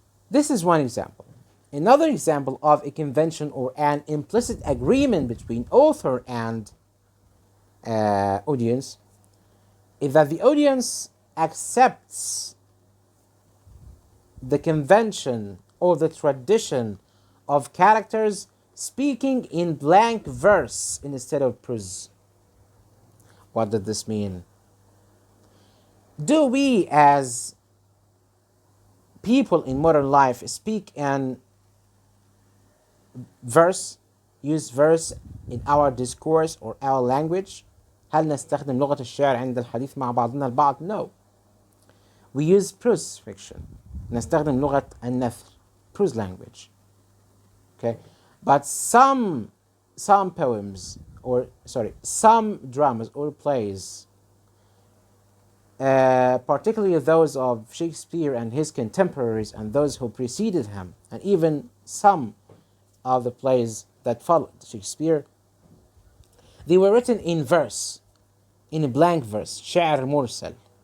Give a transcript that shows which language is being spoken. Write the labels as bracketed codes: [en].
[en] This is one example. Another example of a convention or an implicit agreement between author and audience is that the audience accepts the convention or the tradition of characters speaking in blank verse instead of prose. What does this mean? Do we as people in modern life speak in verse, use verse in our discourse or our language? [ar] هل نستخدم لغة الشعر عند الحديث مع بعضنا البعض؟ [en] No. We use prose fiction. [ar] نستخدم لغة النثر, [en] prose language. Okay? But some poems, or some dramas or plays, particularly those of Shakespeare and his contemporaries and those who preceded him, and even some of the plays that followed Shakespeare, they were written in verse, in a blank verse, [ar] شعر مرسل.